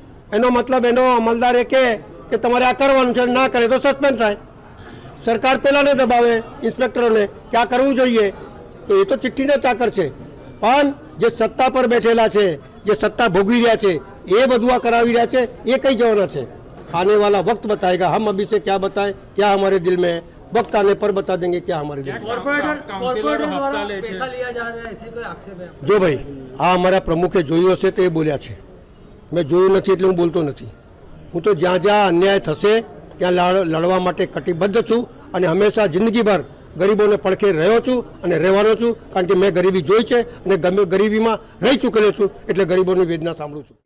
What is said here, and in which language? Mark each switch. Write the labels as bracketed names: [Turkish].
[Gujarati] એનો મતલબ એનો અમલદાર એ કહે કે તમારે આ કરવાનું છે, ના કરે તો સસ્પેન્ડ થાય. સરકાર પહેલાંને દબાવે ઇન્સ્પેક્ટરોને કે આ કરવું જોઈએ, તો એ તો ચિઠ્ઠીના ચાકર છે. પણ જે સત્તા પર બેઠેલા છે, જે સત્તા ભોગવી રહ્યા છે, એ બધું આ કરાવી રહ્યા છે, એ કઈ જવાના છે? [Hindi] આને વાલા વક્ત बताएगा, हम अभी से क्या बताएं, क्या हमारे दिल में है, वक्त आने पर बता देंगे क्या हमारे दिल में. [Gujarati] જો ભાઈ આ અમારા પ્રમુખે જોયું હશે તો એ બોલ્યા છે. મેં જોયું નથી એટલે હું બોલતો નથી. હું તો જ્યાં જ્યાં અન્યાય થશે ત્યાં લડવા માટે કટિબદ્ધ છું અને હંમેશા જિંદગીભર ગરીબોને પડખે રહ્યો છું અને રહેવાનો છું. કારણ કે મેં ગરીબી જોઈ છે અને ગરીબીમાં રહી ચૂકેલો છું, એટલે ગરીબોની વેદના સાંભળું છું.